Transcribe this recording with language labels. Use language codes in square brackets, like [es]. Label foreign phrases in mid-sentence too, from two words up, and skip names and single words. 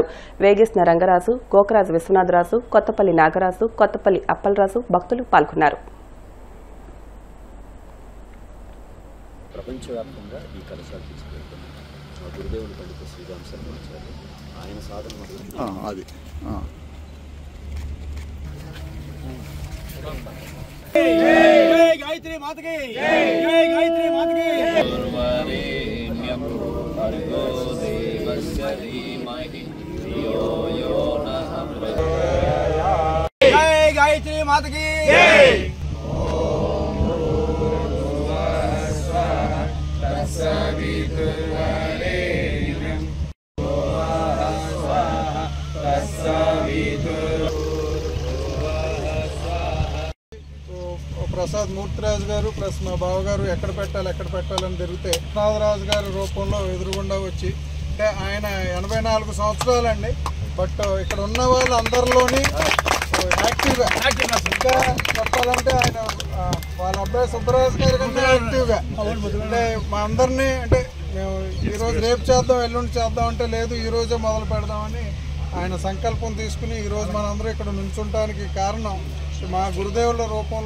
[te] వేగేశ్న రంగరాజు, గోకరాజు విశ్వనాథరాజు, కొత్తపల్లి నాగరాజు, కొత్తపల్లి అప్పలరాజు భక్తులు పాల్గొన్నారు. ప్రపంచవ్యాప్తంగా ఈ కలశాలు తీసుకెళ్తాం. గురుదేవులు పండిత శ్రీరామ్ శర్మాచార్య ఆయన సాధన అది जय [hi] गायत्री माता की जय गायत्री माता की [sa] सर्वरेण्यं भर्गो देवस्य धीमहि धियो यो नः प्रचोदयात् [hi] जय गायत्री माता की जय [sa] ओम भूर्भुवः स्वः तत्सवितुर्वरेण्यं भूर्भुवः स्वः तत्सवितुर्वरेण्यं [te] ప్రసాద్ మూర్తిరాజు గారు ప్లస్ మా బావగారు ఎక్కడ పెట్టాలని తిరిగితే నాగరాజు గారి రూపంలో ఎదురుగుండా వచ్చి, అంటే ఆయన 84 సంవత్సరాలండి. బట్ ఇక్కడ ఉన్న వాళ్ళు అందరిలోని యాక్టివ్గా, ఇంకా చెప్పాలంటే ఆయన వాళ్ళ అబ్బాయి సుబ్బరాజు గారి కంటే యాక్టివ్గా, అంటే మా అందరినీ అంటే మేము ఈరోజు రేపు చేద్దాం ఎల్లుండి చేద్దాం అంటే లేదు ఈరోజే మొదలు పెడదామని ఆయన సంకల్పం తీసుకుని ఈరోజు మనందరూ ఇక్కడ నుంచుంటానికి కారణం మా గురుదేవుల రూపంలో.